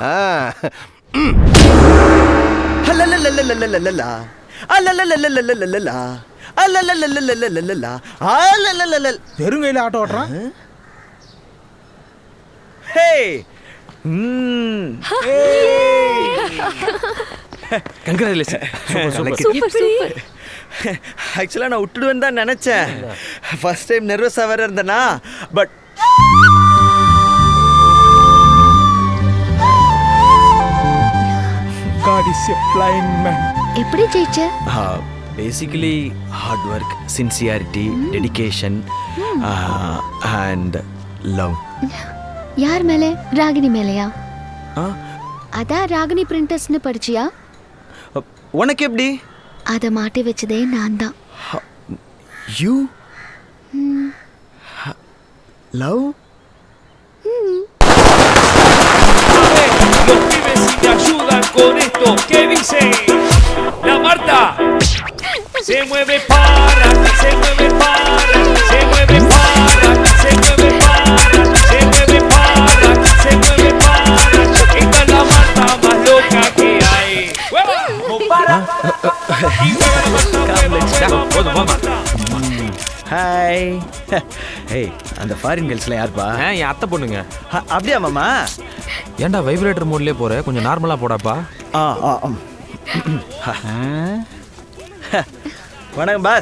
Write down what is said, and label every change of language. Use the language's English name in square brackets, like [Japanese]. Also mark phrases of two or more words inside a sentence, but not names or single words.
[Tamil] வெறுங்கையில் ஆட்டோ ஓட்டுறான். கங்க்ராச்சுலேஷன். சூப்பர் சூப்பர். ஆக்சுவலாக நான் விட்டுடுவேன் தான் நினச்சேன். [English] first time [Tamil] நர்வஸாக வேற இருந்தேனா. பட் [English] God is a blind man. [Tamil] எப்படி ஜெயிச்ச? [English] basically hard work, sincerity, dedication and love. [Tamil] யார் மேலே? ராகினி மேலையா? அதான் ராகினி பிரிண்டர்ஸ்னு படிச்சியா? உனக்கு எப்படி? அதை மாட்டி வச்சதே நான் தான். [English] you love? [Spanish] Los pibes si te ayudan con esto, ¿qué dice? La Marta se mueve para, se mueve para, se mueve para, se mueve para, se mueve para, se mueve para. Esta es la Marta más loca que hay. ¡Vamos para! [Tamil] போதும் போமா. ஹாய். ஏய் அந்த [English] foreign girls-லாம் [Tamil] யாருப்பா? என் அத்தை பொண்ணுங்க. அப்படியா மாமா? ஏன்டா [English] vibrator mode-லயே [Tamil] போற, கொஞ்சம் நார்மலா போடாப்பா. வணக்கம் பாஸ்.